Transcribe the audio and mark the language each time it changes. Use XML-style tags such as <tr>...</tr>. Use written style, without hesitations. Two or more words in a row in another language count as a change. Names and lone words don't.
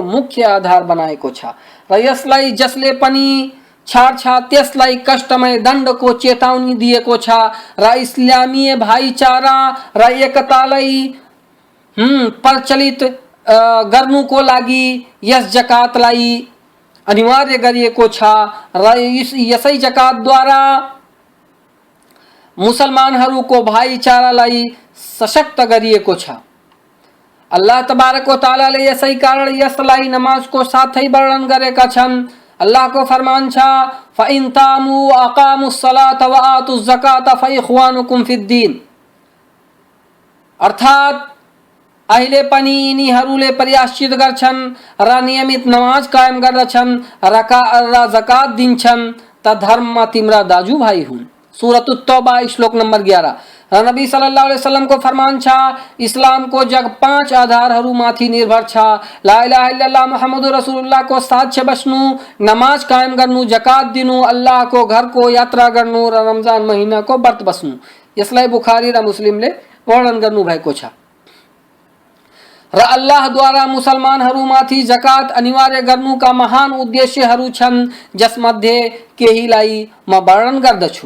<ne>मुख्य आधार बनाएको छ र यसलाई जसले पनि छाड्छ त्यसलाई कष्टमय दण्डको चेतावनी दिएको छ र इस्लामीय भाइचारा र एकतालाई प्रचलित गर्नुको लागि यस जकातलाई अनिवार्य गरिएको छ र यसै जकातद्वारा मुसलमानहरूको भाइचारालाई सशक्त गरिएको छ। अल्लाह</ne> <ar>تبارك وتعالى</ar> <ne>यसै कारण यसलाई नमाजको साथै वर्णन गरेका छन्। अल्लाहको फरमान छ</ne> <ar>فإن تابوا وأقاموا الصلاة وآتوا الزكاة فإخوانكم في الدين.</ar> <ne>अर्थात अहिले पनि यिनीहरूले प्रायश्चित गर्छन् र नियमित नमाज कायम गर्दछन् र जकात दिन्छन् त धर्ममा तिम्रा दाजुभाइ हुन्। सूरत तौबा श्लोक नंबर 11। र नबी</ne> <ar>صلى الله عليه وسلم</ar> <ne>को फरमान छ इस्लाम को जग 5 आधारहरू माथि निर्भर छ।</ne> <ar>لا إله إلا الله محمد رسول الله</ar> <ne>को साक्ष्य बस्नु, नमाज कायम गर्नु, जकात दिनु, अल्लाह को घर को यात्रा गर्नु र रमजान महीना को व्रत बस्नु। यसलाई बुखारी र मुस्लिमले वर्णन गर्नु भएको छ। र अल्लाह द्वारा मुसलमानहरूमाथि जकात अनिवार्य गर्नुका महान उद्देश्यहरू छन् जसमध्ये केहीलाई म वर्णन गर्दछु।</ne>